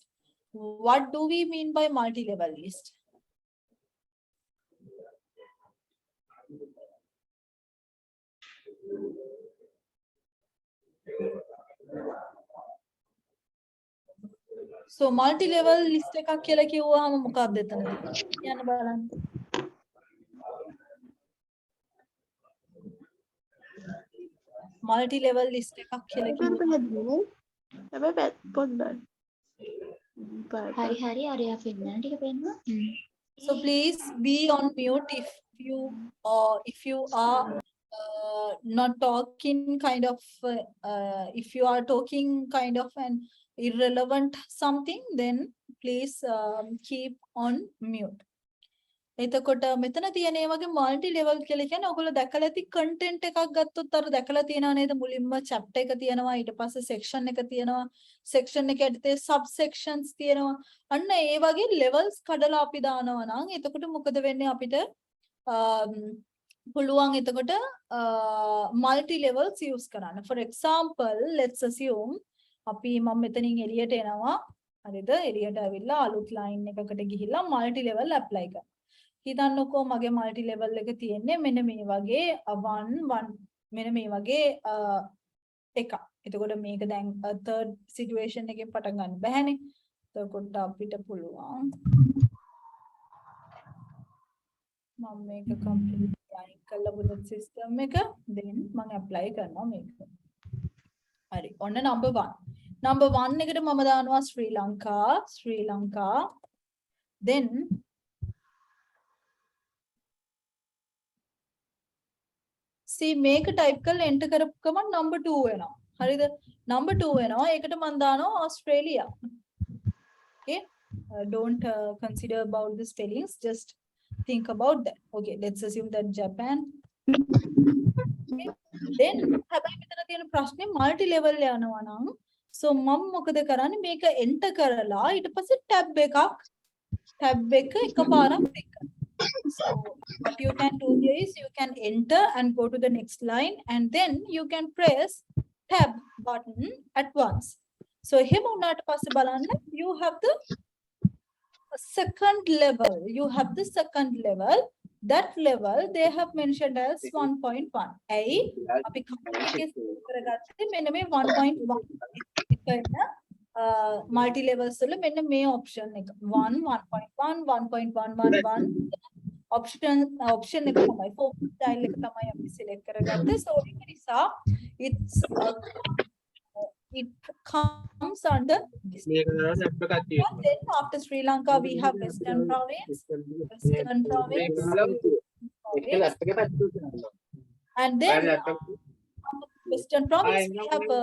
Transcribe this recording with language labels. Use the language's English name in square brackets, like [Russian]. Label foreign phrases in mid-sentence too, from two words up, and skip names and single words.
[English] What do we mean by multi-level list? [Sinhala] So [English] multi-level list [Sinhala] එකක් කියලා කිව්වහම මොකක්ද එතනදී? කියන්න බලන්න. [English] multi-level list [Sinhala] එකක් කියලා කිව්වහම හැබැයි පොඩ්ඩක් හරි අරයා පෙන්නන ටික පෙන්නවා. [English] So please be on mute if you are not talking kind of if you are talking kind of an irrelevant something, then please keep on mute. [Sinhala] එතකොට මෙතන තියෙන ඒ වගේ [English] multi level [Sinhala] කියලා කියන්නේ ඔයගොල්ලෝ දැකලා ඇති content එකක් ගත්තොත් අර දැකලා තියෙනවා නේද මුලින්ම chapter එක තියෙනවා ඊට පස්සේ section එක තියෙනවා section එක යටතේ [English] sub sections [Sinhala] තියෙනවා අන්න ඒ වගේ levels කඩලා අපි දානවා නම් එතකොට මොකද වෙන්නේ අපිට පුළුවන් එතකොට [English] multi levels use [Sinhala] කරන්න. [English] For example, let's assume [Sinhala] අපි මම මෙතනින් එළියට එනවා හරිද එළියට ඇවිල්ලා අලුත් line එකකට ගිහිල්ලා [English] multi level apply [Sinhala] කරනවා. හිතන්නකෝ මගේ [English] multi level [Sinhala] එක තියෙන්නේ මෙන්න මේ වගේ 1 මෙන්න මේ වගේ එකක්. එතකොට මේක දැන් [English] third situation [Sinhala] එකෙන් පටන් ගන්න බෑනේ. එතකොට අපිට පුළුවන් මම මේක [English] complete line [Sinhala] කරලා [English] bullet system [Sinhala] එක then මම apply කරනවා මේක. හරි. ඔන්න number 1. Number 1 එකට මම දානවා ශ්‍රී ලංකා. [English] Then see [Sinhala] මේක type කරලා enter කරපු ගමන් number 2 වෙනවා. හරිද? number 2 වෙනවා. ඒකට මම දානවා ඕස්ට්‍රේලියා. Okay? [English] Don't consider about the spellings, just think about that. Okay, let's assume that Japan. Okay. Then [Sinhala] හැබැයි මෙතන තියෙන ප්‍රශ්නේ [English] multi level [Sinhala] යනවා නම් so මම මොකද කරන්නේ මේක enter කරලා ඊට පස්සේ tab එක එකපාරක් click කරනවා. [English] So what you can do here is you can enter and go to the next line and then you can press tab button at once. So [Sinhala] එහෙම වුණාට පස්සේ බලන්න [English] you have the second level. You have the second level. That level they have mentioned as 1.1. [Sinhala] ඇයි අපි කවුරුකේ කරගත්තේ මෙන්න මේ 1.1 එකන [English] multi levels [Sinhala] වල මෙන්න මේ option එක 1 1.1 1.111 option එක තමයි [English] focus style [Sinhala] එක තමයි අපි select කරගත්තේ. [English] So [Sinhala] ඒක නිසා [English] it comes under this. Then after Sri Lanka we have Western Province, and then Western Province we have